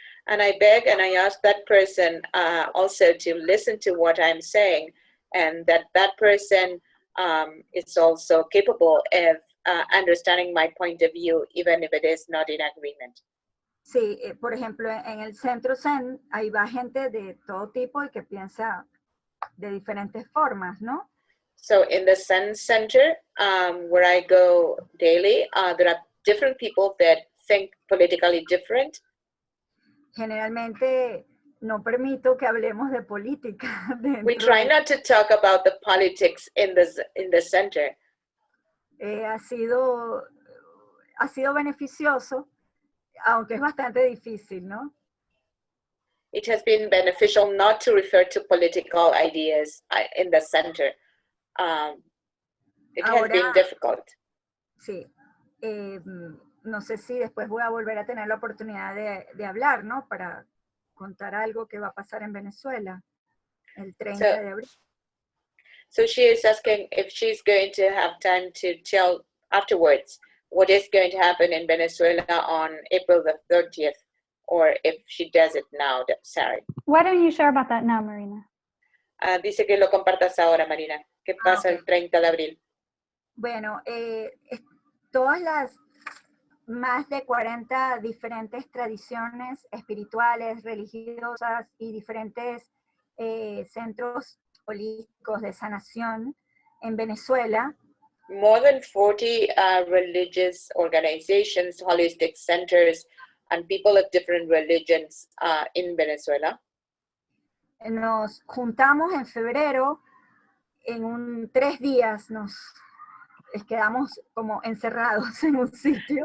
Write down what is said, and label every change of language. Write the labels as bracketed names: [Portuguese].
[English] And I beg and I ask that person also to listen to what I'm saying, and that person is also capable of understanding my point of view, even if it is not in agreement. [Spanish] Sí, por ejemplo, en el centro Zen, ahí va gente de todo tipo y que piensa de diferentes formas, ¿no? [English] So in the Zen Center, where I go daily, there are different people that think politically different. [Spanish] Generalmente no permito que hablemos de política. [English] We try not to talk about the politics in the center. [Spanish] Ha sido beneficioso, aunque es bastante difícil, ¿no? [English] It has been beneficial not to refer to political ideas in the center. It has been difficult. [Spanish] Sí. No sé si después voy a volver a tener la oportunidad de hablar, ¿no? Para contar algo que va a pasar en Venezuela el 30 de abril. [English] So she is asking if she's going to have time to tell afterwards what is going to happen in Venezuela on April the 30th, or if she does it now, Sarah. Why don't you share about that now, Marina? [Spanish] Dice que lo compartas ahora, Marina. ¿Qué pasa el 30 de abril? Bueno, todas las más de 40 diferentes tradiciones espirituales, religiosas y diferentes centros holísticos de sanación en Venezuela. [English] More than 40 religious organizations, holistic centers, and people of different religions in Venezuela. [Spanish] Nos juntamos en febrero, en 3 días nos quedamos como encerrados en un sitio.